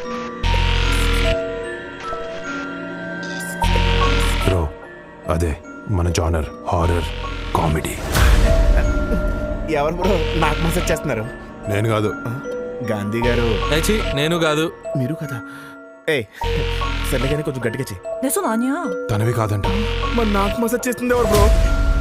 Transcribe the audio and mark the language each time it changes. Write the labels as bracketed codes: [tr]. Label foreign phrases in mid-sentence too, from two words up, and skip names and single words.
[te] బ్రో అదే మన జానర్, [en] horror comedy. [te] ఎవరు బ్రో నాకు మెసేజ్ చేస్తున్నారు? నేను కాదు. గాంధీ గారు. ఛీ, నేను కాదు. మీరు కదా. ఏ సర్లే కానీ కొంచెం గట్టిగా చెయ్యి. [ko] 내 손 아니야. [te] తనవి కాదంట. మరి నాకు మెసేజ్ చేస్తుంది ఎవరు బ్రో?